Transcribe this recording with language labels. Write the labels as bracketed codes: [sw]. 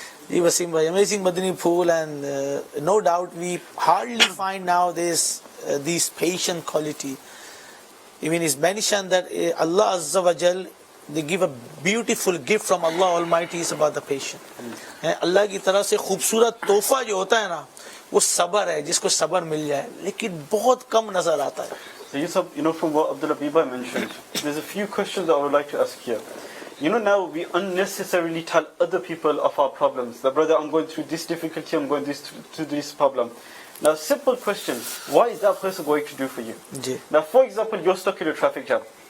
[ur] جی وسیم بھائی, [en] amazing Madani Phool, and no doubt we hardly find nowadays these patient quality. Even it's mentioned that Allah Azza wa Jal, they give a beautiful gift from Allah Almighty is about the patient. [ur] اللہ کی طرف سے خوبصورت تحفہ جو ہوتا ہے نا وہ صبر ہے, جس کو صبر مل جائے, لیکن بہت کم نظر آتا ہے. [en] So you know, from what Abdullah Biba mentioned, there's a few questions that I would like to ask here. You know, now we unnecessarily tell other people of our problems. The brother, I'm going through this difficulty, I'm going through this problem. Now, simple question, what is that person going to do for you? Now, for example, you're stuck in a traffic jam.